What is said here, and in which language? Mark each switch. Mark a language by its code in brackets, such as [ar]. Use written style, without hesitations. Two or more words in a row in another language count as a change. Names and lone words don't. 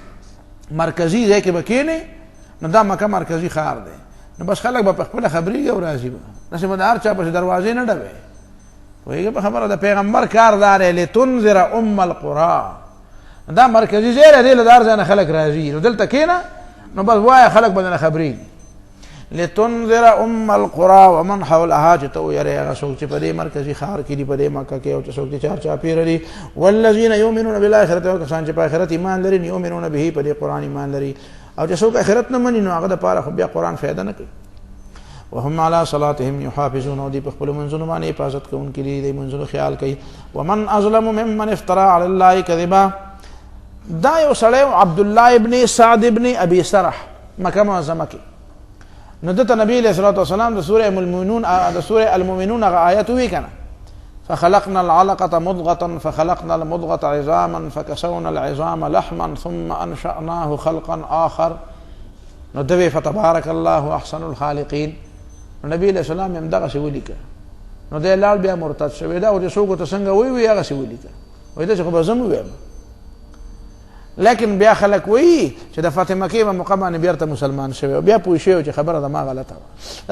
[ps] مرکزي ځای کې به کښېنې نو دا مکه مرکزي ښار دی، نو بس خلک به په خپله خبرېږي او راځي به، داسې به د هر چا پسې دروازې نه ډبوي. پوهېږې په خبره د پیغمبر کار دا دی [ar] لتنذر ام القرى، [ps] دا مرکزي ځای دی، دې له دا هر ځای نه خلک راځي، نو دلته کښېنه نو بس وایه خلک به درنه خبرېږي. [ar] لتنذر ام القرى ومن حولها، [ps] چې ته ویرې هغه څوک چې په دې مرکزي ښار کې دي، په دې مکه کې، او چې څوک چې چارچاپېره دي. [ar] والذین یؤمنون بالآخرة، [ps] او کسان چې په آخرت ایمان لري، [ar] یؤمنون به، [ps] په دې قرآن ایمان لري. او چې څوک آخرت نه مني نو هغه دپاره خو بیا قرآن فایده نه کوي. [ar] وهم علی صلاتهم یحافظون، [ps] او دوی په خپلو منځونو باندې حفاظت کوونکي دي، د منځونو خیال کوي. [ar] ومن اظلم ممن افترى علی الله کذبا، [ps] دا یو سړی عبدالله ابن سعد ابن ابي سرح مکه معظمه کې، نو دته نبی [ar] علیہ الصلوۃ والسلام [ps] د سوره المؤمنون هغه آیت وی کنه، [ar] فخلقنا العلقة مضغة فخلقنا المضغة عظاما فكسونا العظام لحما ثم انشأناه خلقا آخر، [ps] نو دوی [ar] فتبارك الله احسن الخالقین. [ps] نبی [ar] علیہ السلام [ps] هم دغه شی ولیکه، نو دی لاړ بیا مرتد شوی دا. او چې څوک ورته څنګه وایي هغسې ولیکه، وایي داسې خو به زه هم ووایم. لیکن بیا خلک وایي چې د فتح مکې په موقع باندې بېرته مسلمان شوی او بیا پوه شوی چې خبره د ما غلطه وه.